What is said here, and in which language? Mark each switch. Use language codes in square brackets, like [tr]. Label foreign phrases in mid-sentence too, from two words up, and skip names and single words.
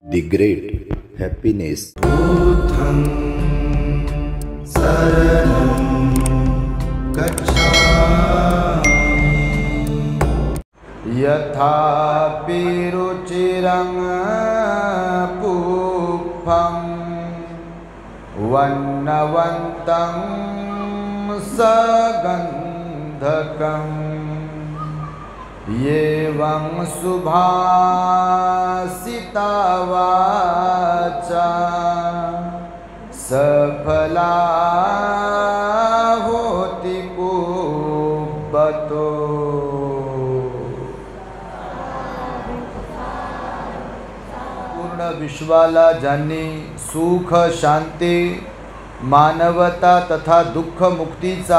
[en] The Great Happiness. [pi] बुद्धं शरणं गच्छामि। यथापि रुचिरं पुष्पं वह्नवन्तं सगन्धकम् एवं सुभाषिता वाचा सफला होती कुर्वतो। [mr] पूर्ण विश्वाला ज्यांनी सुख शांती मानवता तथा दुःख मुक्तीचा